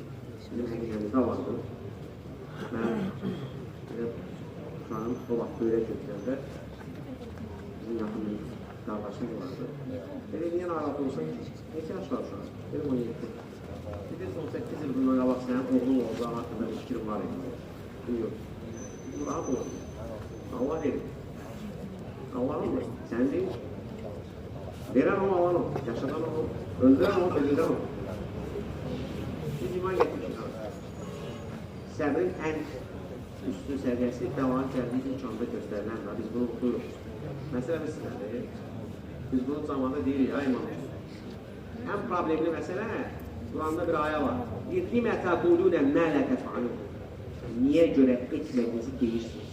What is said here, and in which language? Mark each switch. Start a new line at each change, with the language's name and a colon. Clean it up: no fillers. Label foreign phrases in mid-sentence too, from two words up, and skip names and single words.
Azerbaijani: Bizim həqiqəmizdə vardı. Mən uşağım o vaxt böyrək götürəndə bizim yaxın bir qardaşım vardı. Dedi, niyə narahat olsan ki? Neçə yaş var uşaq? Dedim, 17. Dedi, son 8 il bundan qabaq sənin oğlun olacağı haqqında bir fikrim var idi. Yox. Bu rahat olur. Allah verir.
Turkish: Allah'ın mı? Sen değil. Veren o, alan o. Yaşadan o.
Azerbaijani: Öldüren o, öldüren o. Biz iman getmişik. Səbrin ən üstün səviyyəsi dəvanın gəldiyi imkanda göstərilən var. Biz bunu oxuyuruq. Məsələmiz sizədir. Biz bunu zamanda deyirik, ay imam. Ən problemli məsələ, Quranda bir ayə var.
Arabic: لم تقولون ما لا تفعلون.
Azerbaijani: Niyə görə etmədinizi deyirsiniz?